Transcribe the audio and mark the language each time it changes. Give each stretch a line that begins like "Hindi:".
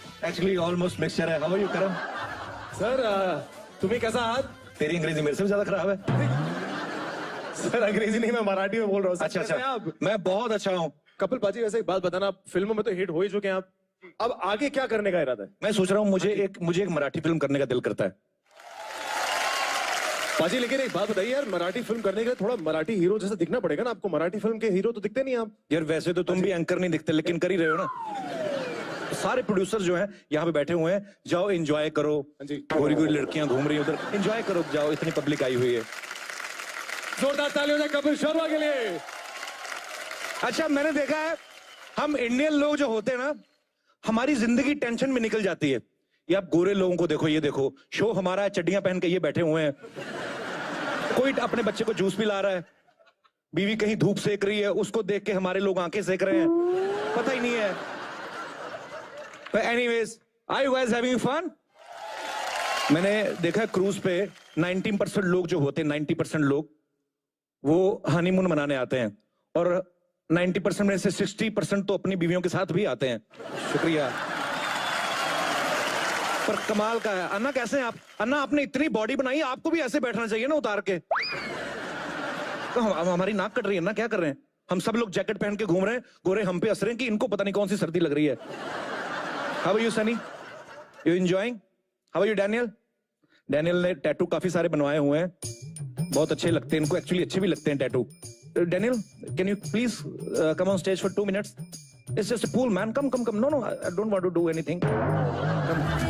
English: Actually, almost mixture
Hindi: है.
English: How are you, Karan?
Hindi: Sir तुम्हें कैसा हाथ? तेरी अंग्रेजी मेरे से भी ज्यादा खराब है. सर अंग्रेजी नहीं, मैं मराठी में बोल रहा हूँ. अच्छा अच्छा. आप मैं बहुत अच्छा हूँ. कपिल पाजी, वैसे एक बात बताना, आप फिल्मों में तो हिट हो ही चुके हैं आप. अब आगे क्या करने का इरादा है? मैं सोच रहा हूँ मुझे एक मराठी फिल्म करने का दिल करता है. पाजी लेकिन एक बात बताइए यार, मराठी फिल्म करने के लिए थोड़ा मराठी हीरो जैसा दिखना पड़ेगा ना आपको. मराठी फिल्म के हीरो तो दिखते नहीं आप. यार वैसे तो तुम भी एंकर नहीं दिखते, लेकिन कर ही रहे हो ना. सारे प्रोड्यूसर जो हैं यहाँ पे बैठे हुए हैं. जाओ एंजॉय करो. गोरी गोरी लड़कियां घूम रही हैं उधर. एंजॉय करो, जाओ. इतनी पब्लिक आई हुई है. जोरदार तालियों से कपिल शर्मा के लिए. अच्छा, मैंने देखा है हम इंडियन लोग जो होते हैं ना, हमारी जिंदगी टेंशन में निकल जाती है. ये आप गोरे लोगों को देखो, ये देखो शो हमारा है, चड्डियां पहन के ये बैठे हुए हैं. कोई अपने बच्चे को जूस पिला रहा है, बीवी कहीं धूप सेक रही है, उसको देख के हमारे लोग आंखें सेक रहे हैं. पता ही नहीं है.
English: But anyways, are you guys having fun?
Hindi: मैंने देखा क्रूज पे 90% लोग जो होते हैं, 90% लोग वो हनीमून मनाने आते हैं, और 90% में से 60% तो अपनी बीवियों के साथ भी आते हैं. शुक्रिया. पर कमाल का है. अन्ना कैसे हैं आप? अन्ना आपने इतनी बॉडी बनाई है, आपको भी ऐसे बैठना चाहिए ना उतार के. तो हमारी नाक कट रही है ना, क्या कर रहे हैं हम? सब लोग जैकेट पहन के घूम रहे हैं, गोरे हम पे हंस रहे हैं कि इनको पता नहीं कौन सी सर्दी लग रही है.
English: How are you, Sunny? You enjoying? How are you, Daniel?
Hindi: Daniel ने टैटू काफी सारे बनवाए हुए हैं, बहुत अच्छे लगते हैं इनको. एक्चुअली अच्छे भी लगते हैं tattoo.
English: Daniel, can you please come on stage for 2 minutes? It's just a pool, man. Come. No, I don't want to do anything. Come.